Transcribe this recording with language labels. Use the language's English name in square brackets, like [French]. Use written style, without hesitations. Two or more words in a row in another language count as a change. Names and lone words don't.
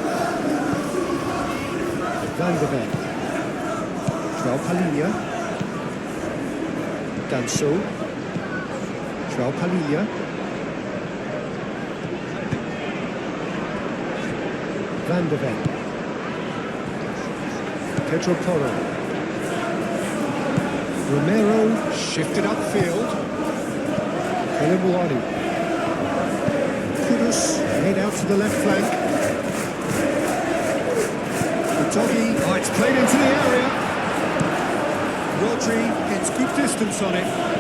[English] Van der Ven. João Palhinha. Danso. João Palhinha. Van der Ven. Pedro Porro. Romero shifted upfield. Colomboani. Kudus made out to the left flank. The doggy, oh, it's played into the area. Rodri gets good distance on it.